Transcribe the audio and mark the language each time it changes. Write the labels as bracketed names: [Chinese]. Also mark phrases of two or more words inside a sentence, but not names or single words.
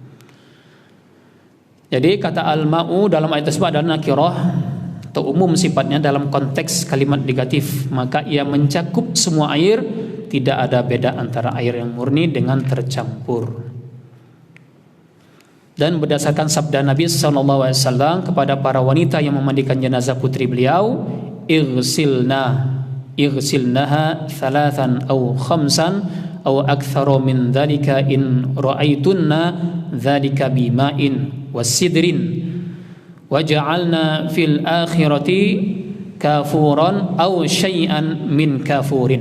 [Indonesian] Jadi kata al-ma'u dalam ayat tersebut adalah nakirah atau umum sifatnya dalam konteks kalimat negatif, maka ia mencakup semua air, tidak ada beda antara air yang murni dengan tercampur. Dan berdasarkan sabda Nabi SAW kepada para wanita yang memandikan jenazah putri beliau, [Arabic] اغسلنها ثلاثا أو خمسا أو أكثر من ذلك إن رأيتن ذلك بماء وسدر واجعلن في الآخرة كافورا أو شيئا من كافور.